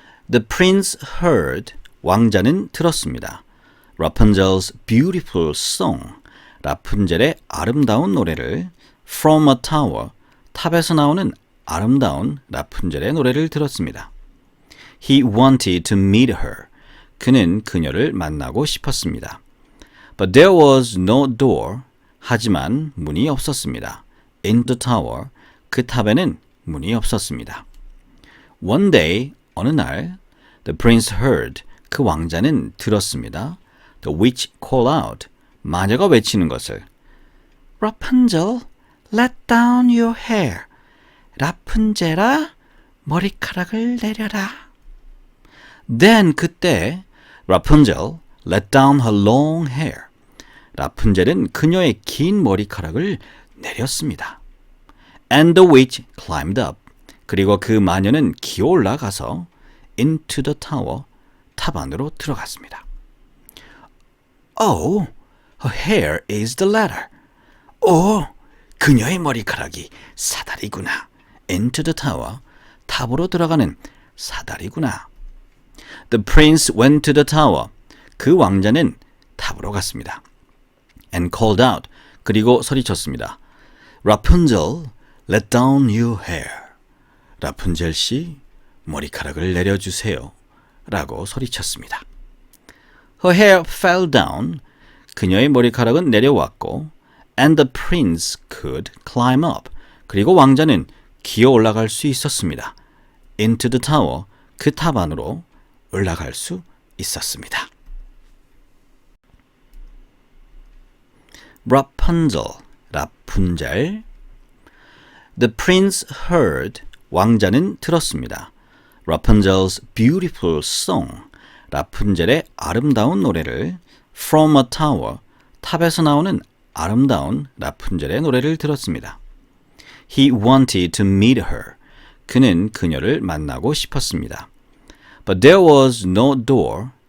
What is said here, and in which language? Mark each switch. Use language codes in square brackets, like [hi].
[en] The prince heard. [ko] 왕자는 들었습니다. [en] Rapunzel's beautiful song. [ko] 라푼젤의 아름다운 노래를 [en] From a tower. [ko] 탑에서 나오는 아름다운 라푼젤의 노래를 들었습니다. [en] He wanted to meet her. [ko] 그는 그녀를 만나고 싶었습니다. [en] But there was no door. [ko] 하지만 문이 없었습니다. [en] In the tower. [ko] 그 탑에는 문이 없었습니다. [en] One day, [ko] 어느 날, [en] the prince heard. [ko] 그 왕자는 들었습니다. [en] The witch call out. [ko] 마녀가 외치는 것을 [en] Rapunzel, let down your hair. [ko] 라푼젤아, 머리카락을 내려라. [en] Then 그때 Rapunzel let down her long hair. [ko] 라푼젤은 그녀의 긴 머리카락을 내렸습니다. [en] And the witch climbed up. [ko] 그리고 그 마녀는 기어 올라가서 [en] into the tower. [ko] 탑 안으로 들어갔습니다. [en] Oh, her hair is the ladder. [ko] 오, 그녀의 머리카락이 사다리구나. [en] Into the tower. [ko] 탑으로 들어가는 사다리구나. [en] The prince went to the tower. [ko] 그 왕자는 탑으로 갔습니다. [en] And called out. [ko] 그리고 소리쳤습니다. [en] Rapunzel, let down your hair. [ko] 라푼젤 씨, 머리카락을 내려주세요. 라고 소리쳤습니다. [en] Her hair fell down. [ko] 그녀의 머리카락은 내려왔고 [en] and the prince could climb up. [ko] 그리고 왕자는 기어 올라갈 수 있었습니다. [en] Into the tower. [ko] 그 탑 안으로 올라갈 수 있었습니다. Rapunzel, 라푼젤. [en] The prince heard. [ko] 왕자는 들었습니다. [en] Rapunzel's beautiful song. [ko] 라푼젤의 아름다운 노래를 [en] From a tower. [ko] 탑에서 나오는 아름다운 라푼젤의 노래를 들었습니다. [en] He wanted to meet her. [ko] 그는 그녀를 만나고 싶었습니다. [en] But there was no door.